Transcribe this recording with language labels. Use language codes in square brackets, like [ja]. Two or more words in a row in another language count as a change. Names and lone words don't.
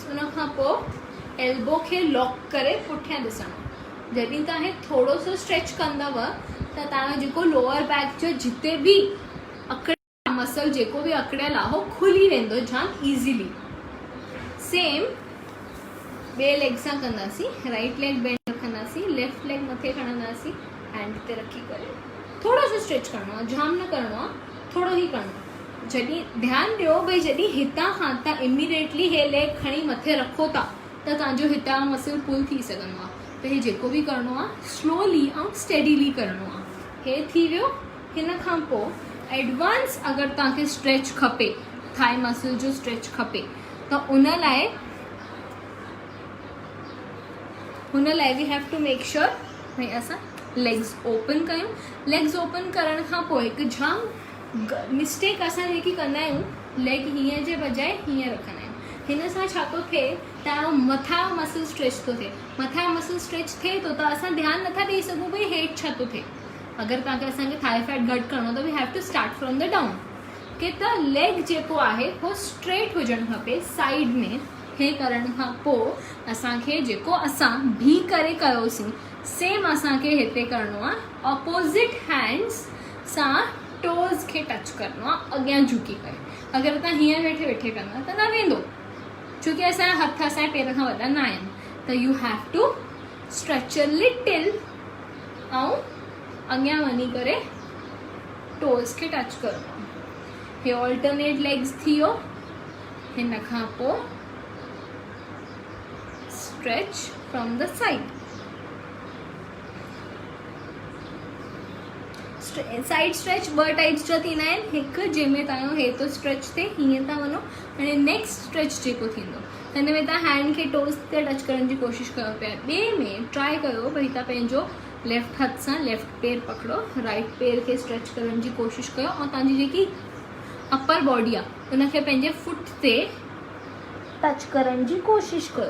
[sd] उन खां पोइ एल्बो खे लॉक करे पुठियां ॾिसणो। जॾहिं तव्हां हे थोरो सो स्ट्रेच कंदव त तव्हांजो जेको [en] lower back [sd] जो जिते बि अकड़ियल मसल जेको बि अकड़ियल आहे उहो खुली वेंदो जाम ईज़ीली। सेम ॿिए लेग सां कंदासीं. [en] right leg [sd] बेंड रखंदासीं, [en] left leg [sd] मथे खणंदासीं, हैंड ते रखी करे थोरो सो स्ट्रेच करिणो आहे, जाम न करिणो आहे, थोरो ई करिणो आहे. जॾहिं ध्यानु ॾियो भई जॾहिं हितां खां तव्हां इमीडिएटली हे लेग खणी मथे रखो था त तव्हांजो हितां मसल पुल थी सघंदो आहे. त हे जेको बि करिणो आहे स्लोली ऐं स्टेडीली करिणो आहे. हे थी वियो. हिन खां पोइ एडवांस अगरि तव्हांखे स्ट्रेच खपे, [en] thigh muscle [sd] जो स्ट्रेच खपे, त उन लाइ [en] we have to make sure [sd] भई असां [en] legs open [sd] कयूं. [en] legs open [sd] करण खां पोइ हिकु जाम मिस्टेक असां जेकी कंदा आहियूं, लेग हीअं जे बजाए हीअं रखंदा आहियूं. हिन सां छा थो थिए, तव्हांजो मथां [en] muscle stretch [sd] थो थिए. मथां [en] muscle stretch [sd] थिए थो त असां ध्यानु नथा ॾेई सघूं भई हेठि छा थो थिए. अगरि तव्हांखे असांखे [en] thigh fat [sd] घटि करिणो त [en] we have to start from the down. [sd] की त लेग जेको आहे उहो स्ट्रेट हुजणु खपे साइड में. हे करण खां पोइ असांखे जेको असां बीह करे कयोसीं सेम असांखे हिते करिणो आहे. [en] opposite hands [sd] सां टोज़ खे टच करिणो आहे अॻियां झुकी करे. अगरि तव्हां हीअं वेठे कंदा त न वेंदो, छोकी असांजा हथ असांजे पेर खां वॾा न आहिनि. त [en] you have to stretch a little [sd] ऐं अॻियां वञी करे टोज़ खे टच करिणो आहे. हे [en] alternate legs [sd] थी वियो. हिन खां पोइ [en] stretch from the side. side stretch [sd] ॿ टाइप्स जा थींदा आहिनि. हिकु जंहिंमें तव्हांजो हे तो स्ट्रेच थिए, हीअं था वञो, ऐं [en] next stretch [sd] जेको थींदो हिन में तव्हां हैंड खे टोज़ ते टच करण जी कोशिशि कयो पिया. ॿिए में ट्राई कयो भई तव्हां पंहिंजो लेफ्ट हथ सां लेफ्ट पेर पकड़ो, राइट पेर खे स्ट्रेच करण जी कोशिशि कयो ऐं तव्हांजी जेकी [en] upper body [sd] आहे उनखे पंहिंजे फुट ते टच करण जी कोशिशि कयो.